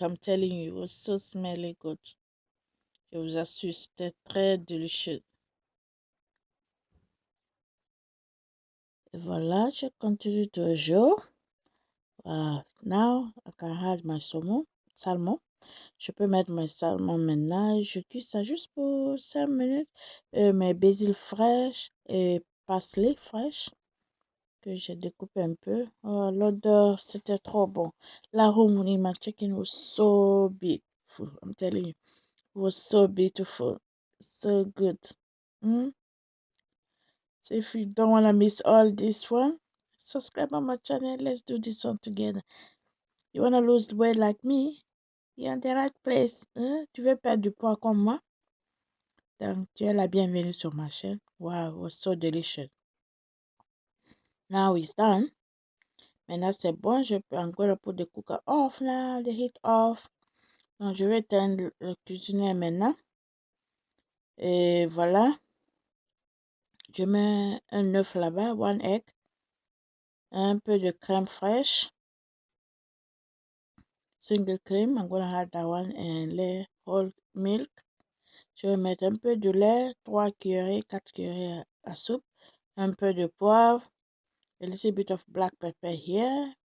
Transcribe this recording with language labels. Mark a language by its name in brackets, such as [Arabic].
[English] I'm telling you, it was so smelly good. [French] Je vous assure, c'était très délicieux. Et voilà, je continue toujours. [English] Now, I can add my salmon. [French] Je peux mettre mes salmon maintenant. Je cuis ça juste pour 5 minutes. Mes basil fraîches et parsley fraîches que j'ai découpé un peu. Oh, l'odeur, c'était trop bon. [English] L'arôme in my chicken was so beautiful. I'm telling you, it was so beautiful. So good. So if you don't want to miss all this one, subscribe on my channel. Let's do this one together. You want to lose weight like me? You're in the right place. [French] Tu veux perdre du poids comme moi? Donc, tu es la bienvenue sur ma chaîne. [English] Wow, it was so delicious. Now it's done. [French] Maintenant, c'est bon. Je peux encore [English] put the cooker off now, the heat off. [French] Donc, je vais éteindre le cuisinier maintenant. Et voilà. Je mets un œuf là-bas, [English] one egg. [French] Un peu de crème fraîche. [English] Single cream. I'm going to add that one and whole milk. [French] Je vais mettre un peu de lait, 3 cuillerées, 4 cuillerées à soupe. Un peu de poivre. [English] A little bit of black pepper here.